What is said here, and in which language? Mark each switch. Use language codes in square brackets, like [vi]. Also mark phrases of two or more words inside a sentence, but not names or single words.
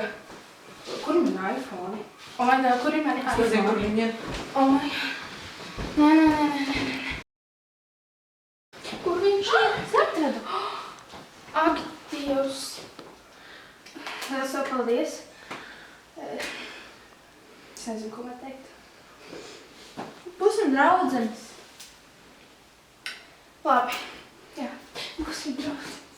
[lv] Kur ir mani iPhone? [en] Oh my God, [lv] kur ir mani iPhone? Es nezinu, kur viņi ir. [en] Oh my God. [lv] Nē. Kur viņš ir? Es atradu. Ak, Dievs. Liels tev paldies. Es nezinu, ko man teikt. Būsim draudzenes. Labi. Jā, būsim draudzenes.